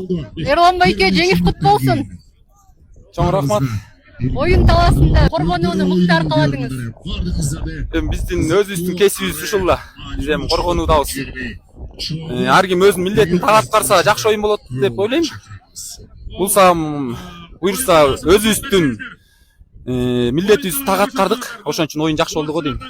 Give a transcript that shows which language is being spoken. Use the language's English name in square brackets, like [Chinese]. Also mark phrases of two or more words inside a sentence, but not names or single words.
[Kazakh] Ерлан байке жеңіс құтты болсын. [Kyrgyz] Чоң рахмат. [Kazakh] Ойын таласында қорғануыны мықты арқаладыңыз. [Kyrgyz] Биздин өзүбүздүн кесибибиз ушул да. Биз эми коргонуудабыз. Ар ким өзүнүн милдетин так аткарса жакшы оюн болот деп ойлойм. Буюрса өзүбүздүн милдетибизди так аткардык. Ошон үчүн оюн жакшы болду го дейм.